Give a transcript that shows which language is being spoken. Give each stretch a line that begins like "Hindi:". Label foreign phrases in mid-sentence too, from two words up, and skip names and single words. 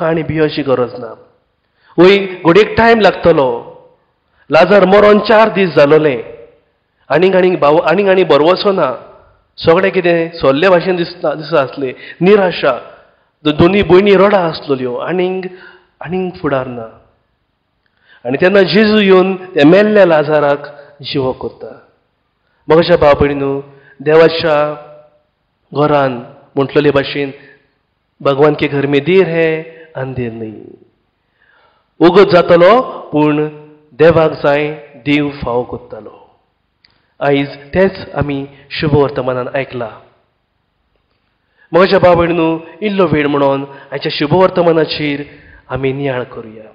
Konkani: आनी भियोची गरज ना वय घडयेक टायम लागतलो लाजार मरोन 4 दीस जालोलें आनीक बरो वचो ना सगळें कितें सोल्ले भाशेन दिसता आसलें निराशा दोनी भयणी रडा आसलोल्यो आनीक फुडार ना आनी तेन्ना जेजू येवन त्या मेल्ल्या लाजाराक जिवो करता म्हज्या बाबळीनू देवाच्या घरान म्हटलेले भाशेन
Hindi: भगवान के घर में देर है अंधेर नहीं
Konkani: उगत जातलो पूण देवाक जाय देव फाव करतलो आयज तेच आमी शुभ वर्तमानान आयकलां म्हज्या बाबळीनू इल्लो वेळ म्हणून आयच्या शुभ वर्तमानाचेर आमी नियाळ करुया